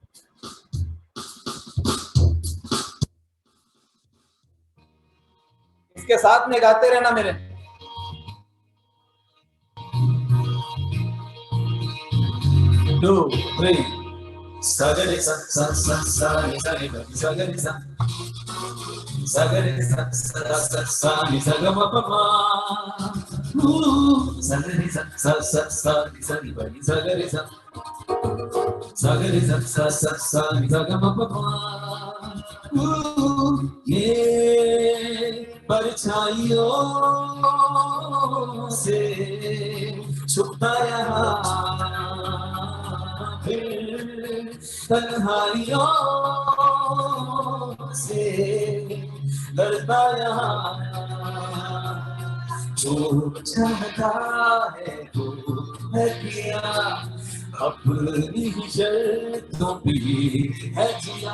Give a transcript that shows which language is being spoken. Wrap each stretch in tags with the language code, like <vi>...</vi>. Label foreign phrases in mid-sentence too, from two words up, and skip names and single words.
<hi>इसके साथ में गाते रहना मेरे।</hi> <en>two three</en> <hi>सगरे सा सा सा सा नि सा नि सा सगरे सा सगरे सा सा सा सा नि सा ग म प म सगरे सा सा सा सा नि सा नि प नि सगरे सा सगरे सा सा सा सा नि सा ग म प म ये परछाइयों से छुपता यहाँ फिर तन्हाइयों से लड़ता यहाँ। जो चाहता है वो है किया अपनी शर्तों पे है जिया।</hi>